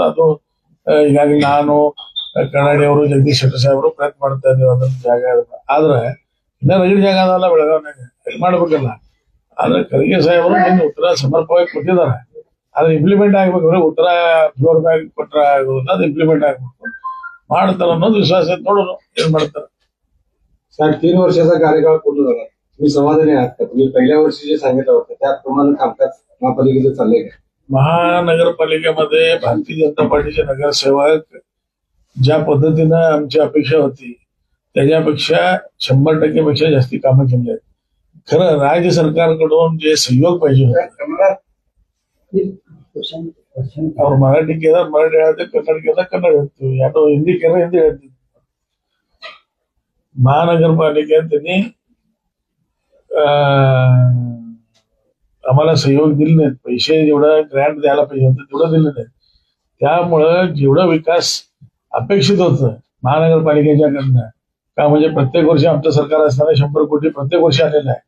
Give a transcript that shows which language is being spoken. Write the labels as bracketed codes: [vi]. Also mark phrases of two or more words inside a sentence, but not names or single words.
[kn] ಅದು ಈಗಾಗಲೇ ನಾನು, ಕನ್ನಡಿ ಅವರು, ಜಗದೀಶ್ ಶೆಟ್ಟರ್ ಸಾಹೇಬರು ಪ್ರಯತ್ನ ಮಾಡ್ತಾ ಇದ್ದೀವಿ ಅದನ್ನ ಜಾಗ. ಆದ್ರೆ ಇನ್ನ ರಗಡ್ ಜಾಗ ಅದಲ್ಲ ಬೆಳಗಾವಿನಾಗ, ಮಾಡ್ಬೇಕಲ್ಲ. ಆದ್ರೆ ಖರ್ಗೆ ಸಾಹೇಬರು ನಿನ್ನ ಉತ್ತರ ಸಮರ್ಪಕವಾಗಿ ಕೊಟ್ಟಿದ್ದಾರೆ. ಅದು ಇಂಪ್ಲಿಮೆಂಟ್ ಆಗ್ಬೇಕಂದ್ರೆ ಉತ್ತರ [en] floor bag [kn] ಕೊಟ್ರ ಆಗೋದಿಲ್ಲ, ಅದು ಇಂಪ್ಲಿಮೆಂಟ್ ಆಗ್ಬೇಕು. ಮಾಡ್ತಾರ ಅನ್ನೋದು ವಿಶ್ವಾಸ ನೋಡೋಣ ಏನ್ ಮಾಡ್ತಾರ. [mr] सर 3 वर्षाचा कार्यकाळ पूर्ण झाला. तुम्ही समाधानी आहात का? तुम्ही पहिल्या वर्षी जे सांगितलं होतं त्याप्रमाणे कामकाज महापालिकेचं चाललंय का? महानगरपालिकेमध्ये भारतीय जनता पार्टीचे नगरसेवक ज्या पद्धतीनं आमची अपेक्षा होती त्याच्यापेक्षा 100% पेक्षा जास्ती कामं केली आहेत. खरं राज्य सरकारकडून जे सहयोग पाहिजे होते, [kn] ಅವ್ರು ಮರಾಠಿ ಕೇಳಿದ್ರೆ ಮರಾಠಿ ಹೇಳ್ತೀವಿ, ಕನ್ನಡ ಕೇಳಿದ್ರೆ ಕನ್ನಡ ಹೇಳ್ತೀವಿ, ಯಾರೋ ಹಿಂದಿ ಕೇಳಿದ್ರೆ ಹಿಂದಿ ಹೇಳ್ತೀವಿ. [mr] महानगर पालिकेने आम्हाला सहयोग दिले नाहीत. पैसे जेवढं ग्रँट द्यायला पाहिजे होतं तेवढं दिले नाहीत. त्यामुळं जेवढं विकास अपेक्षित होतं महानगरपालिकेच्याकडनं, का म्हणजे प्रत्येक वर्षी आमचं सरकार असताना 100 कोटी प्रत्येक वर्षी आलेलं आहे.